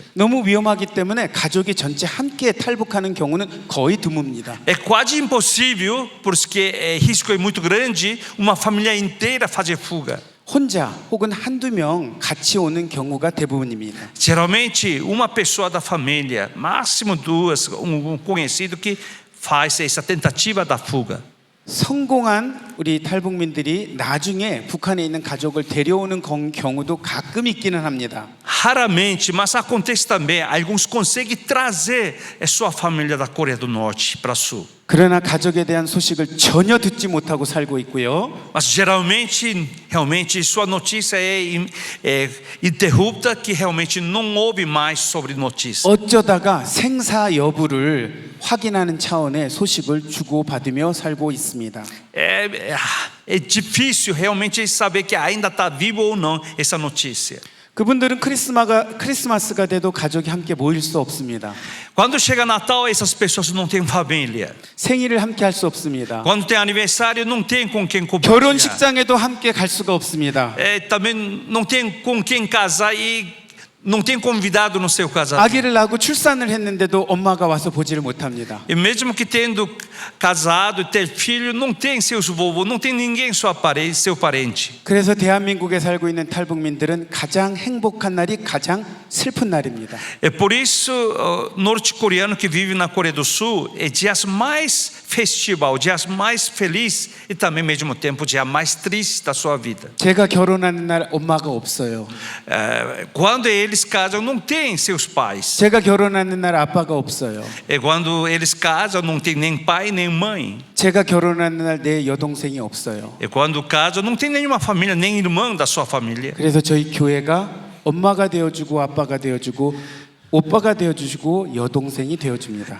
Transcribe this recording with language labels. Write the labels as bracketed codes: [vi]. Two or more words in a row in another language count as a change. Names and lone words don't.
[ko] 너무 위험하기 때문에 가족이 전체 함께 탈북하는 경우는 거의 드뭅니다. [pt] É quase impossível, porque o risco é muito grande, uma família inteira fazer fuga. [ko] 혼자 혹은 한두 명 같이 오는 경우가 대부분입니다. [pt] Geralmente, uma pessoa da família, máximo duas, conhecido que faz essa tentativa da fuga. [ko] 성공한 우리 탈북민들이 나중에 북한에 있는 가족을 데려오는 경우도 가끔 있기는 합니다. [pt] Raramente, mas acontece também, alguns conseguem trazer a sua família da Coreia do Norte para o Sul. [ko] 그러나 가족에 대한 소식을 전혀 듣지 못하고 살고 있고요. [pt] Mas geralmente, realmente, sua notícia é interrupta, que realmente não ouve mais sobre notícia. [ko] 어쩌다가 생사 여부를 확인하는 차원의 소식을 주고받으며 살고 있습니다. [pt] É difícil realmente saber que ainda está vivo ou não essa notícia. [ko] 그분들은 크리스마스가 돼도 가족이 함께 모일 수 없습니다. [pt] Quando chega Natal, essas pessoas não têm família. [ko] 생일을 함께 할 수 없습니다. [pt] Quando tem aniversário, não tem com quem compartilhar. [ko] 결혼식장에도 함께 갈 수가 없습니다. [pt] Também não tem com quem casar e não tem convidado no seu casamento. [ko] 아기를 낳고 출산을 했는데도 엄마가 와서 보지를 못합니다. [pt] E mesmo que tendo casado e ter filho, não tem seus vovôs, não tem ninguém seu parente. [ko] 그래서 대한민국에 살고 있는 탈북민들은 가장 행복한 날이 가장 슬픈 날입니다. [pt] É por isso, norte-coreano que vive na Coreia do Sul é dias mais festival, dias mais feliz e também ao mesmo tempo dia mais triste da sua vida. [ko] 제가 결혼하는 날 엄마가 없어요. [pt] Quando eles casam, não tem seus pais. [ko] 제가 결혼하는 날 아빠가 없어요. [pt] É quando eles casam, não tem nem pai nem mãe. [ko] 제가 결혼하는 날 내 여동생이 없어요. [pt] É quando casam, não tem nenhuma família, nem irmão da sua família. [ko] 그래서 저희 교회가 엄마가 되어주고 아빠가 되어주고 오빠가 되어주시고 여동생이 되어줍니다.